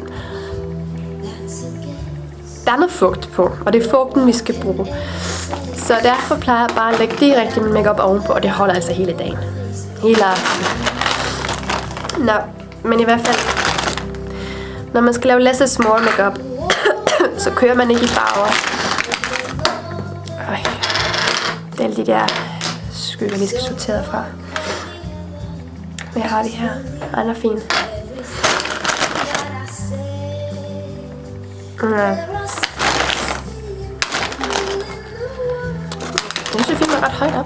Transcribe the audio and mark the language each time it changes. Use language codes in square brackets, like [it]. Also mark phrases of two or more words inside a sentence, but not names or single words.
[da] Der er noget fugt på, og det er fugten, vi skal bruge. Så derfor plejer jeg bare at lægge direkte min makeup ovenpå, og det holder altså hele dagen. Hele aftenen. Nå, men i hvert fald, når man skal lave [en] less is more [da] makeup, så kører man ikke i farver. Det er alle de der skygger, vi skal sortere fra. Men jeg har det her. Ej, den er fin. Jeg synes, jeg filmer ret højt op.